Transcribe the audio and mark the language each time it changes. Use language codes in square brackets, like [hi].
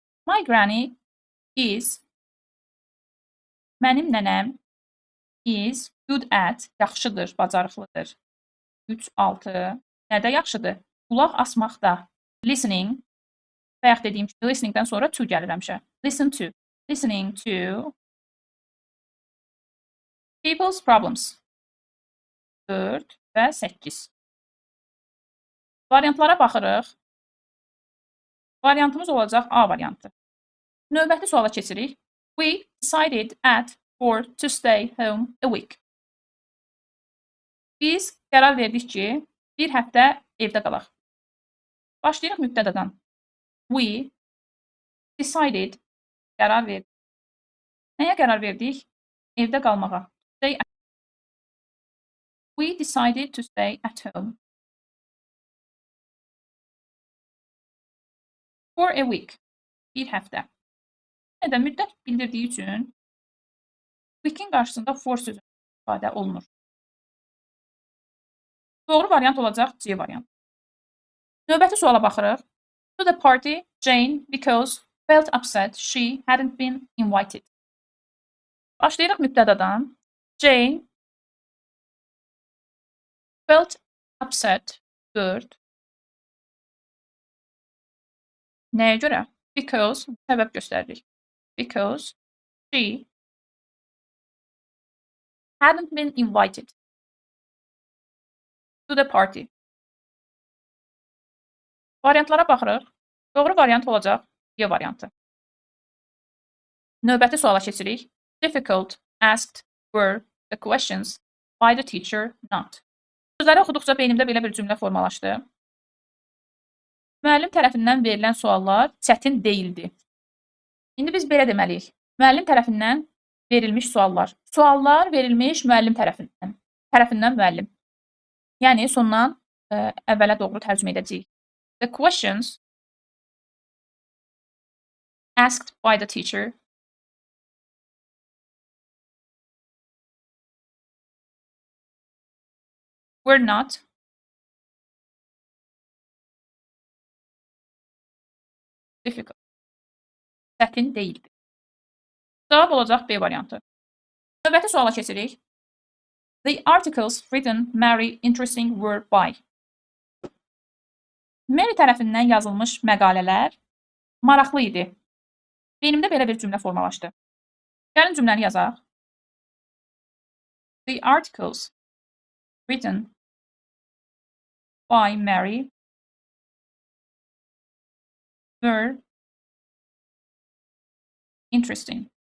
[en] My granny is, [az] mənim nənəm [en] is good at, [az] yaxşıdır, bacarıqlıdır. 3, 6. Nədə yaxşıdır? Qulaq asmaqda. [en] Listening. [az] Bayaq dediyim kimi, listeningdən sonra to gəlir həmişə. [en] Listen to. Listening to people's problems. [az] 4 və 8. Variantlara baxırıq. Variantımız olacaq A variantı. Növbəti suala keçirik. [en] We decided at 4 to stay home a week. [az] Biz qərar verdik ki, bir həftə evdə qalaq. Başlayırıq mübtədadan. [en] We decided, [az] qərar verdik. Nəyə qərar verdik? Evdə qalmağa. [en] We decided to stay at home for a week. [az] Bir həftə. Ya da müddət bildirdiyi üçün week'in qarşısında for sözü istifadə olunur. Doğru variant olacaq C variant. Növbəti suala baxırıq. [en] To the party, Jane, because felt upset she hadn't been invited. [az] Başlayırıq mübtədadan. [en] Jane felt upset 4. [az] Nəyə görə? Because səbəb göstəririk. [en] Because she hadn't been invited to the party. [az] Variantlara baxırıq. Doğru variant olacaq D variantı. Növbəti suala keçirik. [en] Difficult, asked, were the questions by the teacher not. [az] Sözləri oxuduqca beynimdə belə bir cümlə formalaşdı. Müəllim tərəfindən verilən suallar çətin deyildi. İndi biz belə deməliyik. Müəllim tərəfindən verilmiş suallar. Suallar verilmiş müəllim tərəfindən. Tərəfindən müəllim. Yəni sondan əvvələ doğru tərcümə edəcəyik. [en] The questions asked by the teacher were not difficult. [az] Çətin deyildi. Cavab olacaq B variantı. Növbəti suala keçirik. [en] The articles written Mary interesting were by. [az] Mary tərəfindən yazılmış məqalələr maraqlı idi. Beynimdə belə bir cümlə formalaşdı. Gəlin cümləni yazaq. [en] The articles written by Mary were interesting.